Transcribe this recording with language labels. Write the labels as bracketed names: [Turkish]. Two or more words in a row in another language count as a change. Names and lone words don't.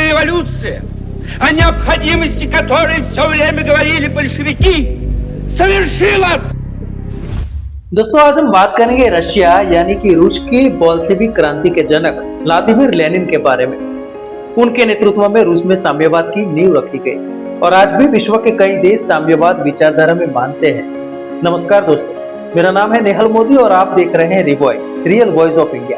[Russian] революция, о необходимости которой все время говорили большевики, совершилась। [Hindi] दोस्तों, आज हम बात करेंगे रशिया यानी कि रूस की बोल्शेविक क्रांति के जनक व्लादिमीर लेनिन के बारे में। उनके नेतृत्व में रूस में साम्यवाद की नींव रखी गई और आज भी विश्व के कई देश साम्यवाद विचारधारा में मानते हैं। नमस्कार दोस्तों, मेरा नाम है नेहल मोदी और आप देख रहे हैं रिवॉय, रियल वॉइस ऑफ इंडिया।